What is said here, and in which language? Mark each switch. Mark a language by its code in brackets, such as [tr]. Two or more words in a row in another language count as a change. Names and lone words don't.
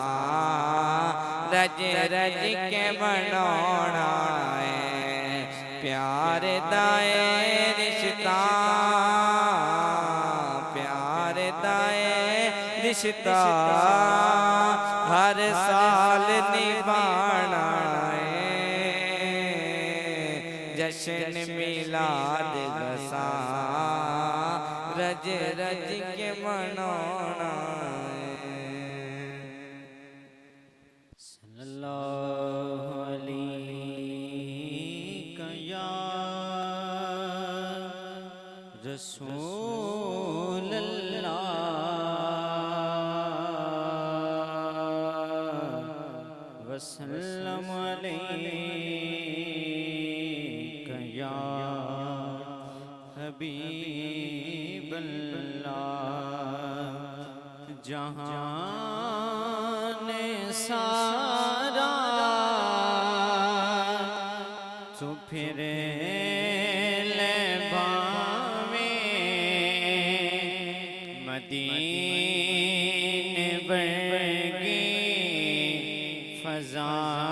[pa] ਰੱਜ ਰੱਜ ਕੇ ਮਨਾਣਾ ਹੈ ਪਿਆਰ ਦਾ ਏ ਰਿਸ਼ਤਾ ਪਿਆਰ ਦਾ ਏ ਰਿਸ਼ਤਾ ਹਰ ਸਾਲ ਨਿਭਾਣਾ ਹੈ ਜਸ਼ਨ ਮਿਲਾਦ ਗਸਾ ਰੱਜ ਰੱਜ ਕੇ ਮਨਾਣਾ [ar] صلى الله عليك يا رسول الله وسلم عليك يا حبيب الله [pa] ਜਹਾਨ ਸਾਰਾ ਤੋ ਫਿਰ ਲੈ ਬਾਵੇਂ ਮਦੀਨੇ ਵਰਗੀ ਫ਼ਜ਼ਾ